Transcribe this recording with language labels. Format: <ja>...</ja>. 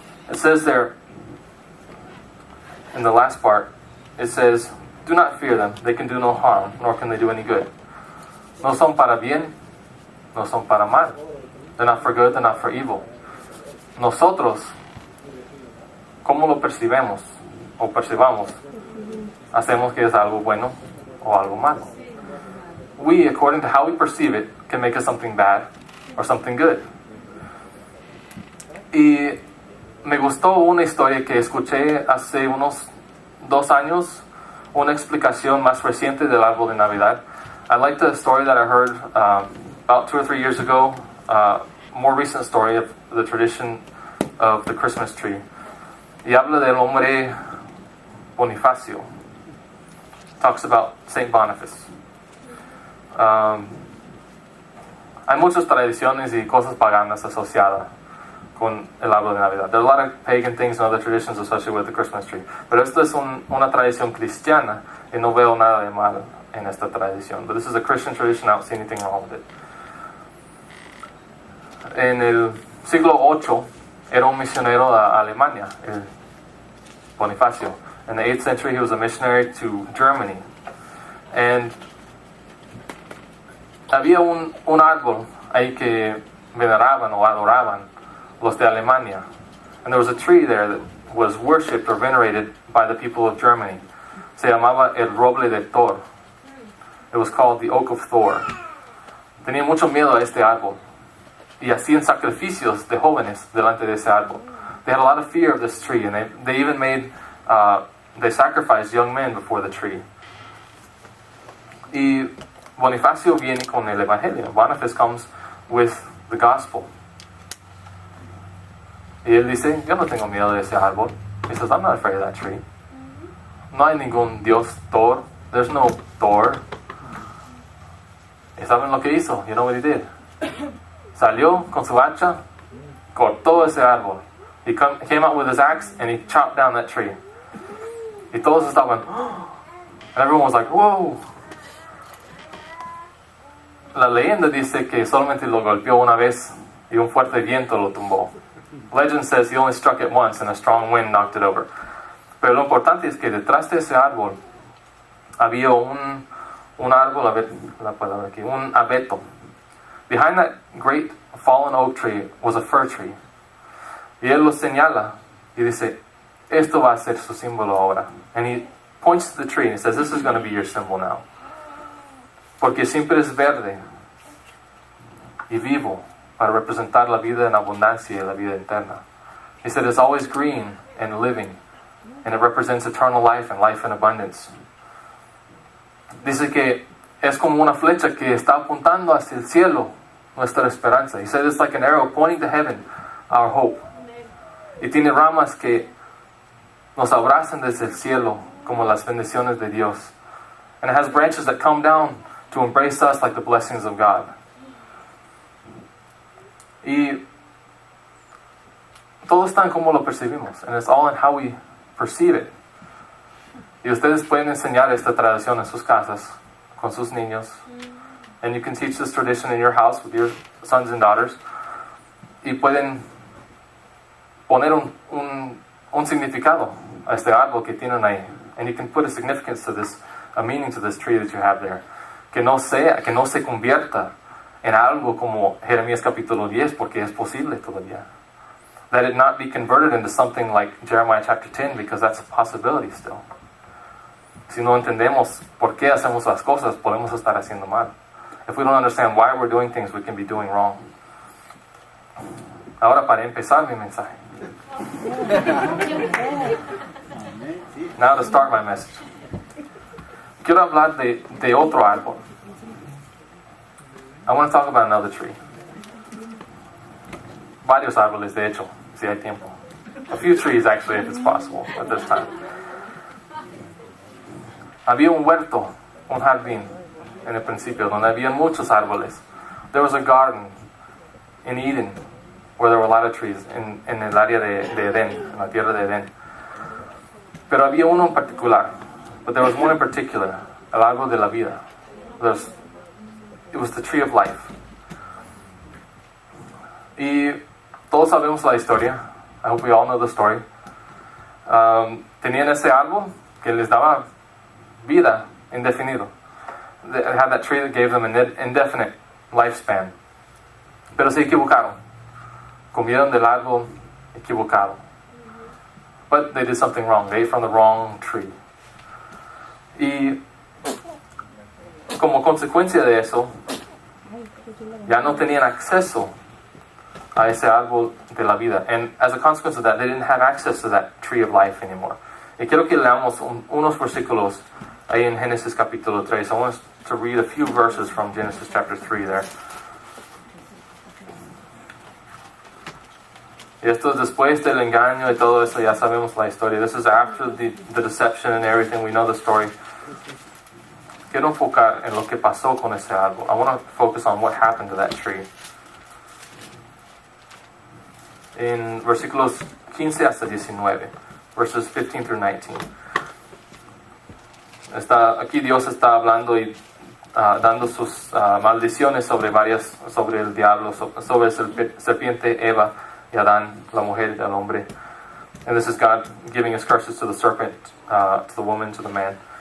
<en>It says there, in the last part, it says, do not fear them, they can do no harm, nor can they do any good.</en> <es>No son para bien, no son para mal.</es> <en>They're not for good, they're not for evil.</en> <es>Nosotros, ¿cómo lo percibimos o percibamos? Hacemos que es algo bueno o algo malo.</es> <en>We, according to how we perceive it, can make it something bad or something good.</en> <es>Y me gustó una historia que escuché hace unos 2 años, una explicación más reciente del árbol de Navidad.</es> <en>I liked the story that I heard about 2 or 3 years ago, more recent story of the tradition of the Christmas tree.</en> <es>Y habla del hombre Bonifacio.</es> <en>Talks about Saint Boniface.</en> <es>Hay muchas tradiciones y cosas paganas asociadas con el árbol de Navidad.</es> <en>There are a lot of pagan things and other traditions associated with the Christmas tree.</en> <es>Pero esto es una tradición cristiana y no veo nada de mal en esta tradición.</es> <en>But this is a Christian tradition. I don't see anything wrong with it.</en> <es>En el siglo VIII era un misionero a Alemania, el Bonifacio.</es> <en>In the 8th century, he was a missionary to Germany.</en> <es>And había un árbol ahí que veneraban o adoraban los de Alemania.</es> <en>And there was a tree there that was worshipped or venerated by the people of Germany.</en> <es>Se llamaba el roble de Thor.</es> <en>It was called the Oak of Thor.</en> <es>Tenían mucho miedo a este árbol. Y hacían sacrificios de jóvenes delante de ese árbol.</es> <en>They had a lot of fear of this tree, and they even made, they sacrificed young men before the tree.</en> <es>Y Bonifacio viene con el Evangelio.</es> <en>Boniface comes with the gospel.</en> <es>Y él dice, yo no tengo miedo de ese árbol.</es> <en>He says, I'm not afraid of that tree.</en> <es>No hay ningún Dios Thor.</es> <en>There's no Thor.</en> <es>¿Y saben lo que hizo?</es> <en>You know what he did?</en> <es>Salió con su hacha, cortó ese árbol.</es> <en>He came out with his axe and he chopped down that tree.</en> <es>Y todos estaban,</es> <en>and everyone was like, whoa.</en> <es>La leyenda dice que solamente lo golpeó una vez y un fuerte viento lo tumbó.</es> <en>Legend says he only struck it once and a strong wind knocked it over.</en> <es>Pero lo importante es que detrás de ese árbol había un árbol, a ver la palabra aquí, un abeto.</es> <en>Behind that great fallen oak tree was a fir tree.</en> <es>Y él lo señala y dice, esto va a ser su símbolo ahora.</es> <en>And he points to the tree and he says, this is going to be your symbol now.</en> <es>Porque siempre es verde y vivo para representar la vida en abundancia y la vida eterna.</es> <en>He said it's always green and living, and it represents eternal life and life in abundance.</en> <es>Dice que es como una flecha que está apuntando hacia el cielo, nuestra esperanza.</es> <en>He said it's like an arrow pointing to heaven, our hope.</en> <es>Y tiene ramas que nos abrazan desde el cielo como las bendiciones de Dios.</es> <en>And it has branches that come down to embrace us like the blessings of God.</en> <es>Y todo está en cómo lo percibimos.</es> <en>And it's all in how we perceive it.</en> <es>Y ustedes pueden enseñar esta tradición en sus casas, con sus niños.</es> <en>And you can teach this tradition in your house with your sons and daughters.</en> <es>Y pueden poner un significado a este árbol que tienen ahí.</es> <en>And you can put a significance to this, a meaning to this tree that you have there.</en> <es>Que no se convierta en algo como Jeremías capítulo 10, porque es posible todavía.</es> <en>That it not be converted into something like Jeremiah chapter 10, because that's a possibility still.</en> <es>Si no entendemos por qué hacemos las cosas, podemos estar haciendo mal.</es> <en>If we don't understand why we're doing things, we can be doing wrong.</en> <es>Ahora para empezar mi mensaje.</es> <en>Now to start my message.</en> <es>Quiero hablar de otro árbol.</es> <en>I want to talk about another tree.</en> <es>Varios árboles, de hecho, si hay tiempo.</es> <en>A few trees, actually, if it's possible, at this time.</en> <es>Había un huerto, un jardín, en el principio, donde había muchos árboles.</es> <en>There was a garden in Eden, where there were a lot of trees,</en> <es>en el área de Edén, en la tierra de Edén. Pero había uno en particular.</es> <en>But there was one in particular,</en> <es>el árbol de la vida.</es> <en>It was the tree of life.</en> <es>Y todos sabemos la historia.</es> <en>I hope we all know the story.</en> <es>Tenían ese árbol que les daba vida indefinido.</es> <en>They had that tree that gave them an indefinite lifespan.</en> <es>Pero se equivocaron. Comieron del árbol equivocado.</es> <en>But they did something wrong. They ate from the wrong tree.</en> <es>Y como consecuencia de eso, ya no tenían acceso a ese árbol de la vida.</es> <en>And as a consequence of that, they didn't have access to that tree of life anymore.</en> <es>Y quiero que leamos unos versículos ahí en Génesis capítulo 3.</es> <en>I want us to read a few verses from Genesis chapter 3 there.</en> <es>Y esto es después del engaño y todo eso, ya sabemos la historia.</es> <en>This is after the deception and everything. We know the story.</en> <es>Quiero enfocar en lo que pasó con ese árbol.</es> <en>I want to focus on what happened to that tree.</en> <es>En versículos 15 hasta 19.</es> <en>Verses 15 through 19.</en> <es>Aquí Dios está hablando y dando sus maldiciones sobre el diablo, sobre la serpiente Eva y Adán, la mujer y el hombre.</es> <en>And this is God giving his curses to the serpent, to the woman, to the man.</en>